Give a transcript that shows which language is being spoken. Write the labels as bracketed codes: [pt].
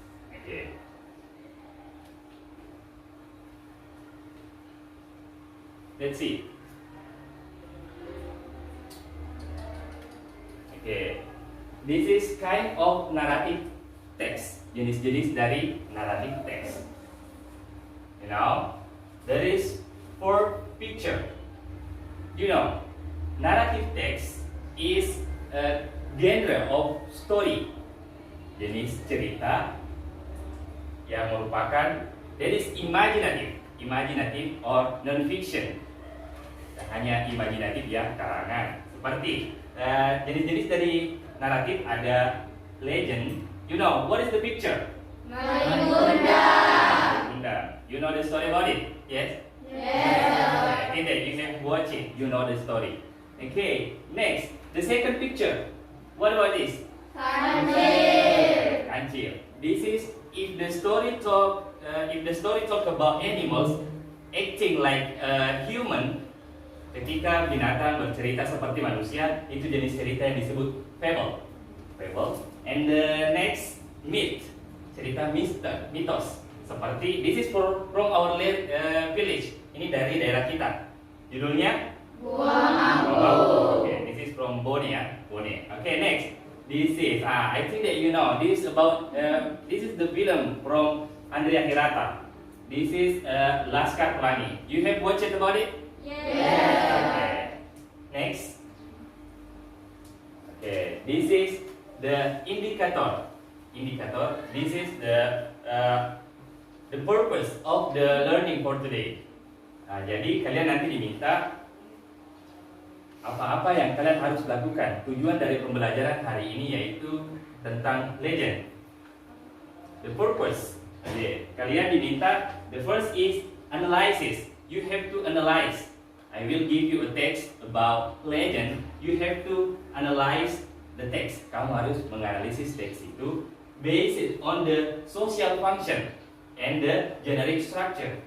[en] Okay. Let's see. Okay. This is kind of narrative text. [id] Jenis-jenis dari narrative text. [en] You know, there is 4 picture. You know, narrative text is a genre of story. [id] Jenis cerita yang merupakan [en] that is imaginative or non-fiction. [id] Hanya imajinatif ya, karangan. Seperti jenis-jenis dari naratif ada legend. [en] You know, what is the picture? Maimunda. You know the story about it? Yes? Yes. I think that you have watched it. You know the story. Okay, next. The second picture. What about this? Kancil. Kancil. This is if the story talk about animals acting like a human. [id] ketika binatang bercerita seperti manusia, itu jenis cerita yang disebut fable. [en] Fable. And the next myth, [id] cerita mitos. [en] Seperti this is from our village. [id] Ini dari daerah kita. Judulnya Buang Bambu. [en] Okay, this is from Bone ya. Bone. Okay, next. This is I think that you know this is about this is the film from Andrea Hirata. This is Laskar Pelangi. You have watched it about it? Yes. Okay. Next. Okay, this is the indicator. Indicator. This is the purpose of the learning for today. [id] Nah, jadi kalian nanti diminta apa-apa yang kalian harus lakukan. Tujuan dari pembelajaran hari ini yaitu tentang legend. [en] The purpose. Okay. [id] Kalian diminta, [en] the first is analysis. You have to analyze. I will give you a text about legend. You have to analyze the text. [id] Kamu harus menganalisis teks itu [en] based on the social function and the generic structure.